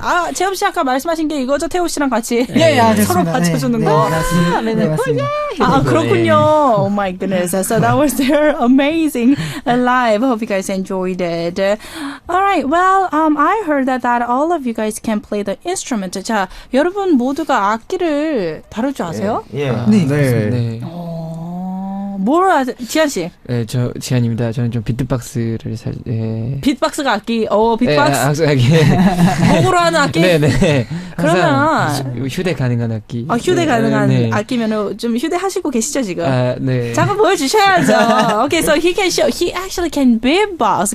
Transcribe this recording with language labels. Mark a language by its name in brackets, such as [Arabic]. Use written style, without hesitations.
[Korean] 아 재엽 씨 아까 말씀하신 게 이거죠? 태호 씨랑 같이 서로 받쳐주는 거. 네, 맞습니다. 아 그렇군요. [English] Oh my goodness. So that was their amazing live. Hope you guys enjoyed it. All right. Well, I heard that all of you guys can play the instrument. [Korean] 자 여러분 모두가 악기를 다룰 줄 아세요? 예. 네. 뭘 아세요? 지한 씨? 네, 저 지한입니다. 저는 좀 비트박스를 비트박스가 악기. 비트박스. 네, 악기. 목으로 하는 악기? 네네. 그러면 휴대 가능한 악기. 휴대 가능한 네. 악기면은 좀 휴대하시고 계시죠 지금? 네. 잠깐 보여주셔야죠. [English] Okay, so he actually can beatbox.